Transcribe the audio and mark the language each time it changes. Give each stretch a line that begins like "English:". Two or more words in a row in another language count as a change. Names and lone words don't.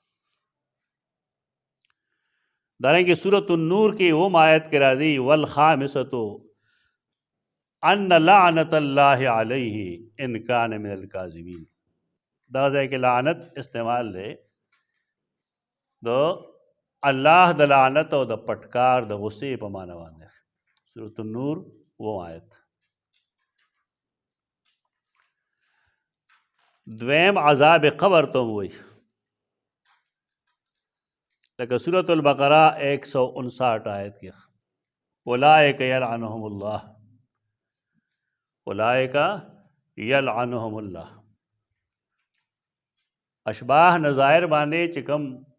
Pashto: دارنګه سورۃ النور کې هم آیت کې راځي
Arabic: والخامسۃ ان لعنت الله علیه ان کان من الکاذبین.
Pashto: دا ځای کې لعنت استعمال دی د الله د لعنت او د پټکار د غصې په معنی باندې.
Urdu: سورۃ النور وہ آیت.
Pashto: دویم عذاب قبر ته وایي لکه سورة البقره 159 آیت کې
Arabic: اولئک یلعنهم الله اولئک یلعنهم الله
Pashto: اشباح نظائر باندې چې کوم